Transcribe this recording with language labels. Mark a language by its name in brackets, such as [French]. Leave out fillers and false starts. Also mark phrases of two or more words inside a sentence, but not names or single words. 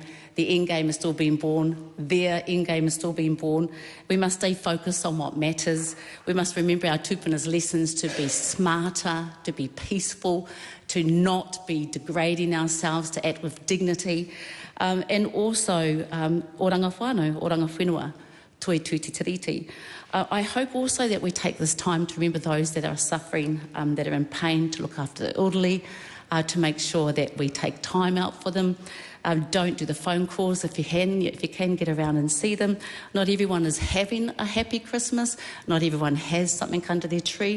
[English] The end game is still being born. Their end game is still being born. We must stay focused on what matters. We must remember our tupuna's lessons to be smarter, to be peaceful, to not be degrading ourselves, to act with dignity. And also, [Māori] oranga whānau, oranga whenua, toi tū te tiriti. [English] I hope also that we take this time to remember those that are suffering, that are in pain, to look after the elderly, to make sure that we take time out for them. Don't do the phone calls if you can get around and see them. Not everyone is having a happy Christmas. Not everyone has something under their tree.